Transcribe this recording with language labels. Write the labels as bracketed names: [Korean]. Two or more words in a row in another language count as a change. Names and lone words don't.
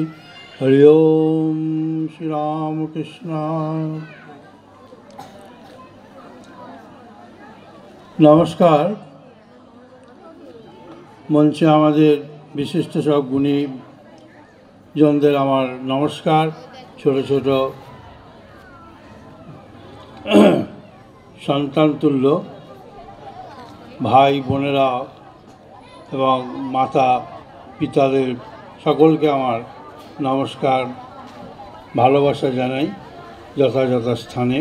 [Bangla] हरि ओम श्री राम कृष्ण। नमस्कार। মঞ্চে আমাদের বিশিষ্ট সব গুণী জনদের আমার নমস্কার। ছোট ছোট সন্তান তুল্য ভাই বোনেরা এবং মাতা পিতাদের সকলকে আমার নমস্কার, ভালোবাসা জানাই যথাযথ স্থানে।